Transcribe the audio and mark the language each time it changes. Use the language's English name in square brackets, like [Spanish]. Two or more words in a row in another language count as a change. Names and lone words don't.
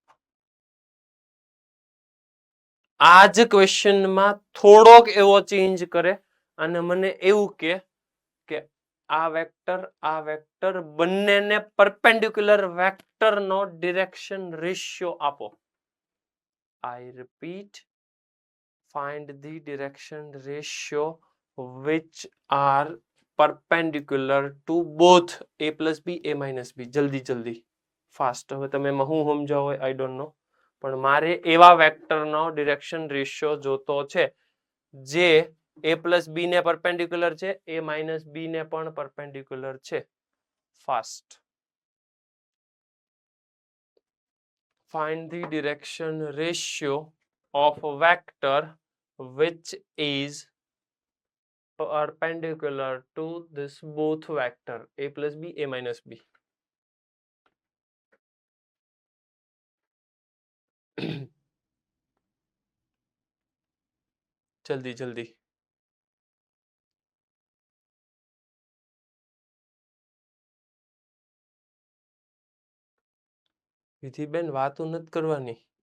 [Gujarati] આ જ ક્વેશ્ચનમાં થોડોક એવો ચેન્જ કરે અને મને એવું કે આ વેક્ટર બંનેને પરપેન્ડિક્યુલર વેક્ટરનો [English] direction ratio [Gujarati] આપો. [English] I repeat, find the direction ratio which are perpendicular to both A plus B, A minus B. [Gujarati] જલ્દી જલ્દી ફાસ્ટ. હવે તમે એમાં હું સમજાવો [English] I don't know, [Gujarati] પણ મારે એવા વેક્ટરનો [English] direction ratio [Gujarati] જોતો છે જે [English] A plus B [Gujarati] ને પરપેન્ડિક્યુલર છે, [English] A minus B [Gujarati] ને પણ પરપેન્ડિક્યુલર છે. ફાસ્ટ. [English] Find the direction ratio of a vector which is perpendicular to this both vector A plus B, A minus B. [Gujarati] જલ્દી જલ્દી. વિધિબેન વાતો નથી કરવાની.